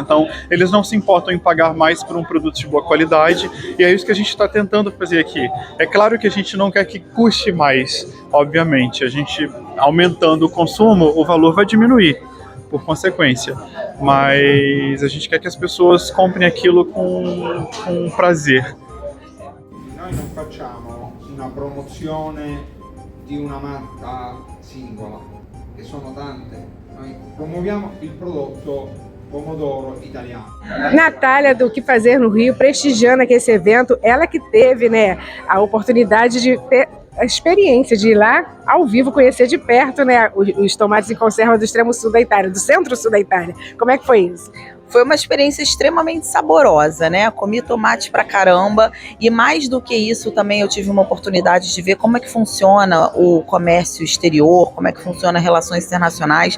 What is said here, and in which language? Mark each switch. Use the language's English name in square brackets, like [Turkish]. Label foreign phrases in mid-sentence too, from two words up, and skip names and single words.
[Portuguese] Então, eles não se importam em pagar mais por um produto de boa qualidade, e é isso que a gente está tentando fazer aqui. É claro que a gente não quer que custe mais, obviamente. A gente, aumentando o consumo, o valor vai diminuir, por consequência. Mas a gente quer que as pessoas comprem aquilo com prazer. [Italian] Noi non facciamo promozione di una marca singola, che sono tante. Noi promuoviamo il prodotto pomodoro italiano. [Portuguese] Natália, do Que Fazer no Rio, prestigiando aqui esse evento, ela que teve, né, a oportunidade de ter a experiência de ir lá ao vivo, conhecer de perto, né, os tomates em conserva do extremo sul da Itália, do centro-sul da Itália. Como é que foi isso? Foi uma experiência extremamente saborosa, né? Comi tomate pra caramba e mais do que isso também eu tive uma oportunidade de ver como é que funciona o comércio exterior, como é que funciona relações internacionais.